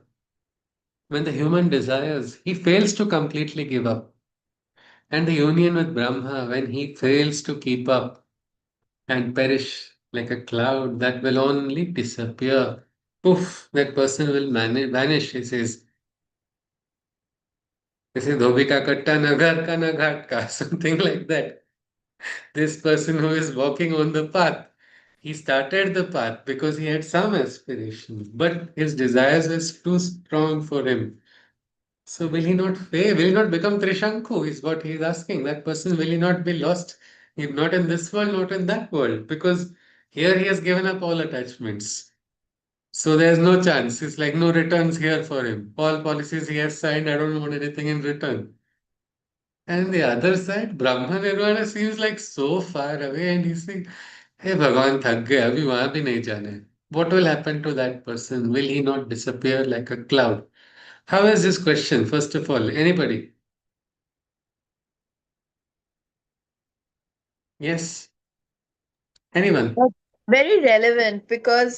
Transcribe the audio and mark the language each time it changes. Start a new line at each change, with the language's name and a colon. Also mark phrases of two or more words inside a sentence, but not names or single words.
English: When the human desires, he fails to completely give up. And the union with Brahma, when he fails to keep up and perish like a cloud that will only disappear. Poof, that person will vanish, he says. He says,
Hindi: धोबी का कुत्ता न घर का न घाट का,
English: something like that. This person who is walking on the path, he started the path because he had some aspirations, but his desires were too strong for him. So will he not fail? Will he not become Trishanku? Is what he is asking. That person, will he not be lost? If not in this world, not in that world. Because here he has given up all attachments. So there's no chance. It's like no returns here for him. All policies he has signed, I don't want anything in return. And the other side, Brahma Nirvana seems like so far away, and he's saying,
Hindi: हे भगवान, थक गया, अभी वहाँ भी नहीं जाना है.
English: What will happen to that person? Will he not disappear like a cloud? How is this question, first of all? Anybody? Yes? Anyone? But very relevant because